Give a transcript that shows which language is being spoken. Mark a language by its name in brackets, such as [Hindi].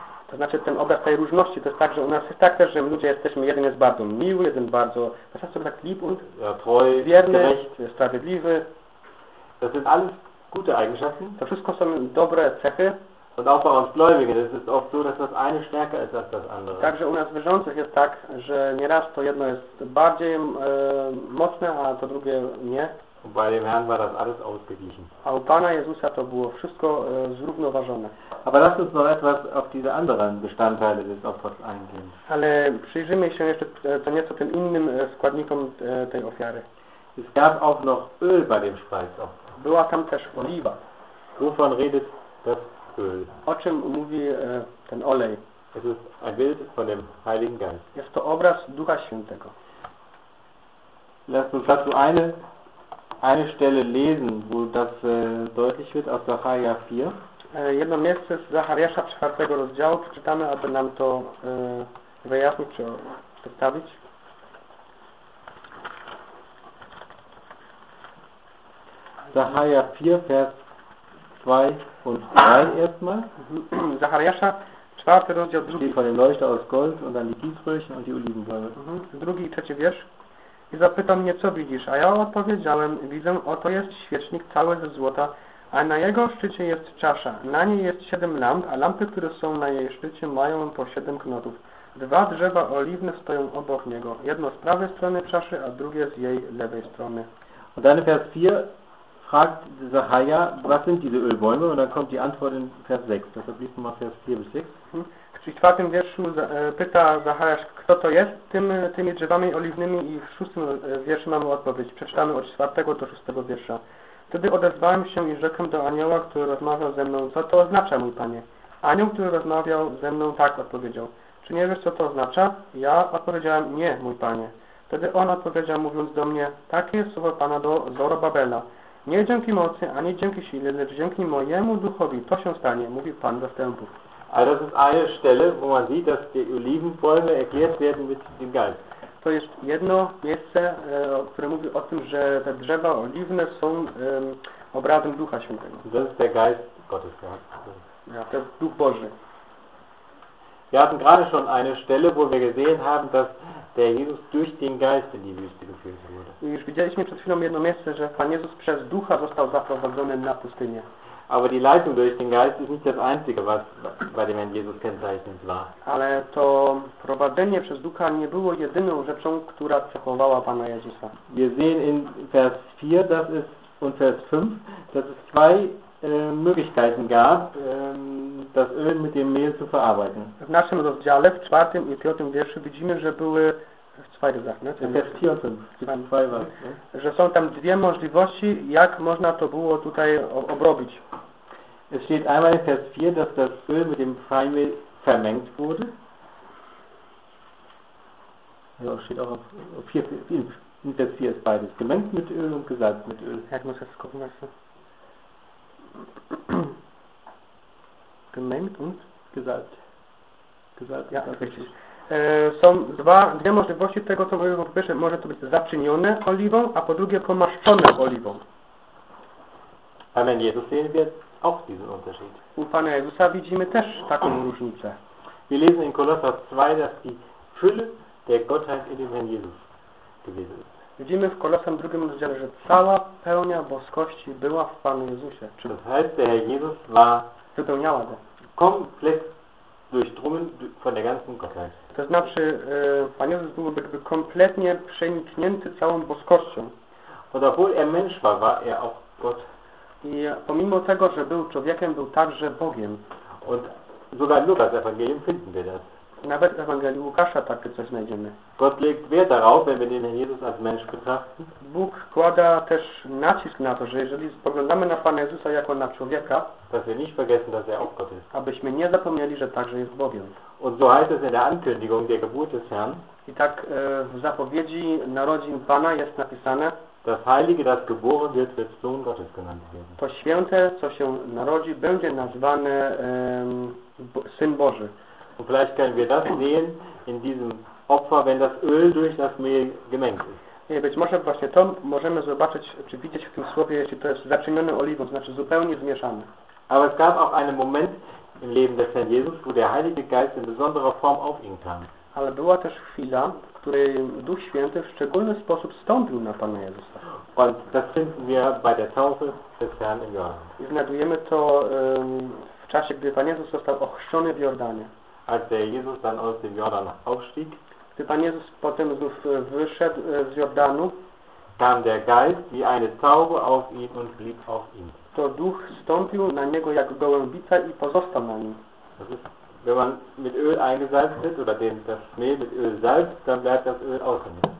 [Polish] To znaczy ten obraz tej różności, to jest tak, że u nas jest tak też, że ludzie jesteśmy, jeden jest bardzo miły, jeden bardzo, [German] was hast du gesagt, lieb und ja, treu, [Polish] wierny, [German] gerecht, [Polish] sprawiedliwy. [German] Das sind alles gute Eigenschaften. [Polish] To wszystko są dobre cechy. [German] Und auch bei uns Gläubigen, es ist oft so, dass das eine stärker ist als das andere. [Polish] Także u nas wierzących jest tak, że nieraz to jedno jest bardziej mocne, a to drugie nie. [German] Und bei dem Herrn war das alles ausgeglichen. [Polish] A u Pana Jezusa to było wszystko zrównoważone. [German] Aber lass uns noch etwas auf diese anderen Bestandteile des Opfers eingehen. [Polish] Ale przyjrzymy się jeszcze to nieco tym innym składnikom tej ofiary. [German] Es gab auch noch Öl bei dem Speisopfer. [Polish] Była tam też oliwa. [German] Wovon redet das? [Polish] O czym mówi ten olej? [German] Es ist ein Bild von dem Heiligen Geist. [Polish] Jest to obraz Ducha Świętego. [German] Lass uns dazu eine Stelle lesen, wo das deutlich wird, aus Zacharia 4. [Polish] Jedno miejsce z Zachariasza 4 rozdziału, przeczytamy, aby nam to wyjaśnić, czy przedstawić. [German] Zacharia 4, Vers 2 und 3 erstmal. [Polish] Zachariasza, 4 rozdział, 2. [German] Steht vor dem Leuchter aus Gold und dann die Gießröhrchen und die Olivenbäume. [Polish] Drugi i trzeci wiersz. I zapytał mnie, co widzisz? A ja odpowiedziałem, widzę, oto jest świecznik cały ze złota, a na jego szczycie jest czasza. Na niej jest 7 lamp, a lampy, które są na jej szczycie, mają po 7 knotów. Dwa drzewa oliwne stoją obok niego. Jedno z prawej strony czaszy, a drugie z jej lewej strony. [German] Und dann Vers 4. Fragt Zacharia, was sind diese Ölbäume? Und dann kommt die Antwort in Vers 6. Deshalb liest mal Vers 4 bis 6. [Polish] Czyli w czwartym wierszu pyta Zachariasz, kto to jest tymi drzewami oliwnymi i w szóstym wierszu mamy odpowiedź. Przeczytamy od 4 do 6 wiersza. Wtedy odezwałem się i rzekłem do anioła, który rozmawiał ze mną, co to oznacza, mój panie. Anioł, który rozmawiał ze mną, tak odpowiedział. Czy nie wiesz, co to oznacza? Ja odpowiedziałem, nie, mój panie. Wtedy on odpowiedział, mówiąc do mnie, takie jest słowo Pana do Zorobabela. Nie dzięki mocy, ani dzięki sile, lecz dzięki mojemu duchowi to się stanie, mówi Pan zastępów. A to jest [German] eine Stelle, wo man sieht, dass die Olivenbäume erklärt werden mit dem Geist. [Polish] To jest jedno miejsce, które mówi o tym, że te drzewa oliwne są obrazem Ducha Świętego. [German] Das ist der Geist Gottes, ja. [Polish] Ja, to jest Duch Boży. [German] Wir hatten gerade schon eine Stelle, wo wir gesehen haben, dass der Jesus durch den Geist in die Wüste geführt wurde. [Polish] Już widzieliśmy przed chwilą jedno miejsce, że Pan Jezus przez Ducha został zaprowadzony na pustynię. [German] Aber die Leitung durch den Geist ist nicht das Einzige, was bei dem Herrn Jesus kennzeichnend war. [Polish] Ale to prowadzenie przez Ducha nie było jedyną rzeczą, która cechowała Pana Jezusa. [German] Wir sehen in Vers 4 das ist, und Vers 5, dass es zwei Möglichkeiten gab, das Öl mit dem Mehl zu verarbeiten. [Polish] W naszym rozdziale, w 4 i 5 wierszu widzimy, że były zwei rzeczy, nie? [German] Vers 4 und 5. [Polish] Że są tam dwie możliwości, jak można to było tutaj obrobić. [German] Es steht einmal in Vers 4, dass das Öl mit dem Feinmehl vermengt wurde. Ja, steht auch auf 4, 5. In Vers 4 ist beides gemengt mit Öl und gesalzt mit Öl. Ja, ich muss jetzt gucken, was gemengt und gesalzt. Gesalzt, ja, richtig. [Polish] Są dwie możliwości tego, co mówimy. Po pierwsze, może to być zaczynione oliwą, a po drugie pomaszczone oliwą. Amen. [German] Jezus sehen wir auch diesen Unterschied. [Polish] U Pana Jezusa widzimy też taką różnicę. [German] Wir lesen in Kolosser 2, dass die Fülle der Gottheit in dem Herrn Jesus gewesen ist. [Polish] Widzimy w Kolosem 2 rozdziale, że cała pełnia boskości była w Panu Jezusie. [German] Czy das heißt, der Herr Jesus war [Polish] wypełniała go. [German] Komplett durchdrungen von der ganzen Gottheit. [Polish] To znaczy, Pan Jezus był jakby kompletnie przeniknięty całą boskością. [German] Und obwohl er Mensch war, war er auch Gott. [Polish] I pomimo tego, że był człowiekiem, był także Bogiem. [German] Und sogar in Lukas Evangelium finden wir das. [Polish] Nawet w Ewangelii Łukasza takie coś znajdziemy. [German] Gott legt Wert darauf, wenn wir den Herrn Jesus als Mensch betrachten. [Polish] Bóg kłada też nacisk na to, że jeżeli spoglądamy na Pana Jezusa jako na człowieka, [German] dass wir nicht vergessen, dass er auch Gott ist. [Polish] Abyśmy nie zapomnieli, że także jest Bogiem. [German] Und so heißt es in der Ankündigung der Geburt des Herrn. [Polish] I tak w zapowiedzi narodzin Pana jest napisane, [German] das Heilige, das geboren wird, wird Sohn Gottes genannt werden. [Polish] To święte, co się narodzi, będzie nazwane Syn Boży. [German] Und vielleicht können wir das sehen in diesem Opfer, wenn das Öl durch das Mehl gemengt ist. [Polish] Nie, być może właśnie to możemy zobaczyć, czy widzieć w tym słowie, jeśli to jest zaczynione oliwą, znaczy zupełnie zmieszane. [German] Aber es gab auch einen Moment im Leben des Herrn Jesus, wo der Heilige Geist in besonderer Form auf ihn kam. [Polish] Ale była też chwila, w której Duch Święty w szczególny sposób stąpił na Pana Jezusa. [German] Und das finden wir bei der Taufe des Herrn im Jordan. [Polish] I znajdujemy to w czasie, gdy Pan Jezus został ochrzczony w Jordanie. [German] Als der Jesus dann aus dem Jordan aufstieg, [Polish] gdy Pan Jezus potem znów wyszedł z Jordanu, [German] kam der Geist wie eine Taube auf ihn und blieb auf ihm. [Polish] To Duch stąpił na niego jak gołębica i pozostał na nim. [German] Das ist, wenn man mit Öl eingesalzt wird oder das Mehl mit Öl salzt, dann bleibt das Öl außen.